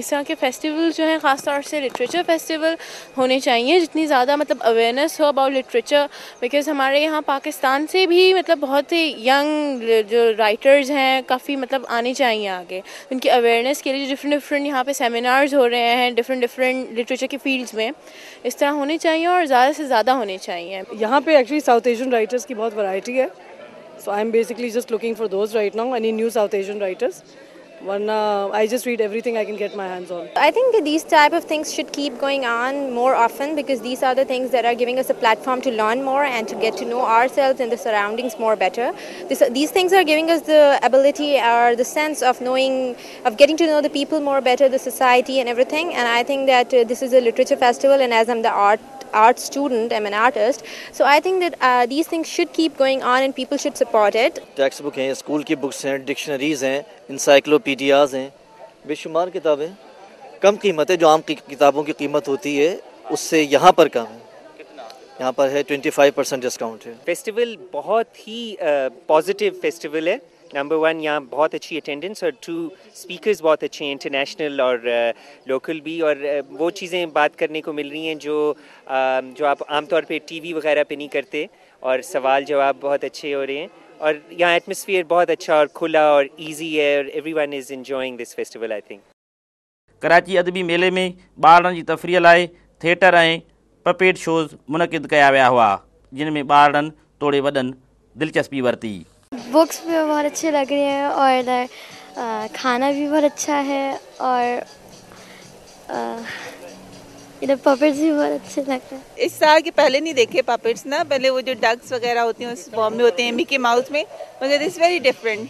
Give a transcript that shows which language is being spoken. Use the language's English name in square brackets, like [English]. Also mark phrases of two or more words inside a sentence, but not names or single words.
[Urdu] اس طرح کے فیسٹیول جو ہیں خاص طور سے [English] literature festival [Urdu] ہونے چاہیے، جتنی زیادہ مطلب اویئرنس ہو [English] about literature, because [Urdu] ہمارے یہاں پاکستان سے بھی مطلب بہت ہی ینگ جو رائٹرز ہیں کافی مطلب آنے چاہیے آگے، ان کی اویئرنس کے لیے جو ڈفرنٹ یہاں پہ سیمینارز ہو رہے ہیں [English] different literature [Urdu] کے فیلڈز میں، اس طرح ہونے چاہیے اور زیادہ سے زیادہ ہونے چاہیے. یہاں پہ ایکچوئلی [English] South Asian writers [Urdu] کی بہت ورائٹی ہے, [English] so I'm basically just looking for those right now, any new South Asian writers. I just read everything I can get my hands on. I think that these type of things should keep going on more often because these are the things that are giving us a platform to learn more and to get to know ourselves and the surroundings more better. These things are giving us the ability or the sense of knowing, of getting to know the people more better, the society and everything. And I think that this is a literature festival, and as I'm the art student, I'm an artist, so I think that these things should keep going on and people should support it. text book [Urdu] ہیں، اسکول کی بکس ہیں، ڈکشنریز ہیں، انسائیکلوپیڈیاز ہیں، بے شمار کتابیں، کم قیمت ہے، جو عام کتابوں کی قیمت ہوتی ہے اس سے یہاں پر کم ہے. یہاں پر ہے 25% ڈسکاؤنٹ ہے. فیسٹیول بہت ہی [English] positive festival [Urdu] ہے. نمبر 1 یہاں بہت اچھی اٹینڈنس اور 2 اسپیکرز بہت اچھے ہیں، انٹرنیشنل اور لوکل بھی، اور وہ چیزیں بات کرنے کو مل رہی ہیں جو آپ عام طور پہ ٹی وی وغیرہ پہ نہیں کرتے، اور سوال جواب بہت اچھے ہو رہے ہیں، اور یہاں ایٹموسفیئر بہت اچھا اور کھلا اور ایزی ہے، اور [English] everyone is enjoying this festival I think. [Sindhi] कराची अदबी मेले में ॿारनि जी तफ़रीह लाइ थिएटर ऐं पपेट शोज़ मुनक़िद कया विया हुआ, जिन में ॿारनि तोड़े वॾनि दिलचस्पी वरिती। [Urdu] بکس بھی بہت اچھے لگ رہے ہیں اور کھانا بھی بہت اچھا ہے، اور ادھر پپٹس بھی بہت اچھے لگ رہے ہیں. اس سال کے پہلے نہیں دیکھے پپٹس نا، پہلے وہ جو ڈکس وغیرہ ہوتی ہیں اس فارم میں ہوتے ہیں مکی ماؤس میں، مگر [English] this very different.